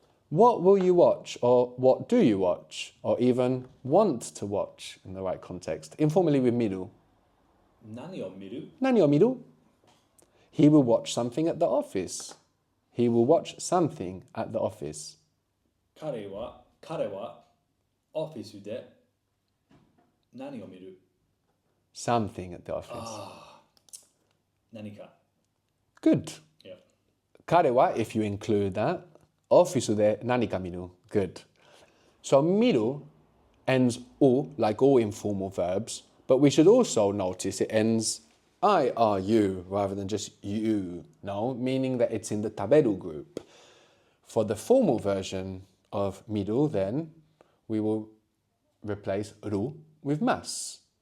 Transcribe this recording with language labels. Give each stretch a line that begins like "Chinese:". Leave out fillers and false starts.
English: What will you watch, or what do you watch, or even want to watch in the right context? Informally with miru.
Japanese: 何を見る? Nani o miru?
English: He will watch something at the office. He will watch something at the office.
Japanese: 彼はオフィスで何を見る?
English: Something at the office.
Japanese: 何か.
English: Good. Yeah.
Japanese: 彼は,
English: if you include that,
Japanese: オフィスで何か見る.
English: Good. So miru ends u, like all informal verbs, but we should also notice it ends I are you rather than just you, no, meaning that it's in the taberu group. For the formal version of miru, then, we will replace ru with mas.